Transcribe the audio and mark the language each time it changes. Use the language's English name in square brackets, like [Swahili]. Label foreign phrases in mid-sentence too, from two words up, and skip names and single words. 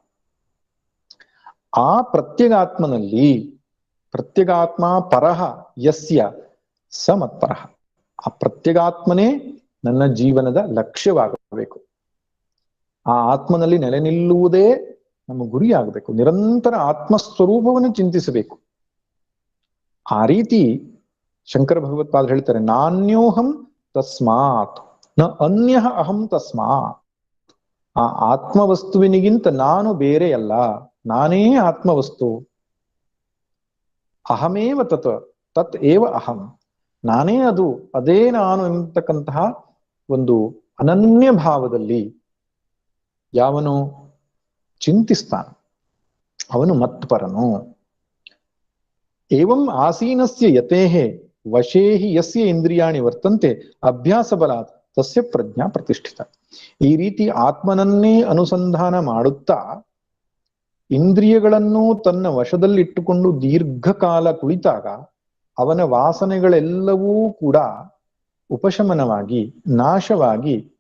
[Kannada] ಆ ಪ್ರತ್ಯಗಾತ್ಮನಲ್ಲಿ [Sanskrit] ಪ್ರತ್ಯಗಾತ್ಮ ಪರಹ ಯಸ್ಯ ಸ ಮತ್ಪರಃ, [Kannada] ಆ ಪ್ರತ್ಯಗಾತ್ಮನೇ ನನ್ನ ಜೀವನದ ಲಕ್ಷ್ಯವಾಗಬೇಕು. ಆ ಆತ್ಮನಲ್ಲಿ ನೆಲೆ ನಿಲ್ಲುವುದೇ ನಮ್ಮ ಗುರಿಯಾಗಬೇಕು. ನಿರಂತರ ಆತ್ಮಸ್ವರೂಪವನ್ನು ಚಿಂತಿಸಬೇಕು. ಆ ರೀತಿ ಶಂಕರ ಭಗವತ್ಪಾದರು ಹೇಳ್ತಾರೆ, [Sanskrit] ನಾನ್ಯೋಹಂ ತಸ್ಮಾತ್ ನ ಅನ್ಯ ಅಹಂ ತಸ್ಮಾತ್. [Kannada] ಆ ಆತ್ಮವಸ್ತುವಿನಿಗಿಂತ ನಾನು ಬೇರೆಯಲ್ಲ, ನಾನೇ ಆತ್ಮವಸ್ತು. [Sanskrit] ಅಹಮೇವ ತತ್ ಏವ ಅಹಂ, [Kannada] ನಾನೇ ಅದು, ಅದೇ ನಾನು ಎಂಬತಕ್ಕಂತಹ ಒಂದು ಅನನ್ಯ ಭಾವದಲ್ಲಿ ಯಾವನು ಚಿಂತಿಸ್ತಾನ ಅವನು ಮತ್ಪರನು. [Sanskrit] ಏವಂ ಆಸೀನಸ್ಯ ಯತೇಹೇ ವಶೇಹಿ ಯಸ್ಯ ಇಂದ್ರಿಯಾಣಿ ವರ್ತಂತೆ ಅಭ್ಯಾಸ ಬಲಾತ್ ತಸ್ಯ ಪ್ರಜ್ಞಾ ಪ್ರತಿಷ್ಠಿತ. [Kannada] ಈ ರೀತಿ ಆತ್ಮನನ್ನೇ ಅನುಸಂಧಾನ ಮಾಡುತ್ತಾ ಇಂದ್ರಿಯಗಳನ್ನು ತನ್ನ ವಶದಲ್ಲಿಟ್ಟುಕೊಂಡು ದೀರ್ಘಕಾಲ ಕುಳಿತಾಗ ಅವನ ವಾಸನೆಗಳೆಲ್ಲವೂ ಕೂಡ ಉಪಶಮನವಾಗಿ ನಾಶವಾಗಿ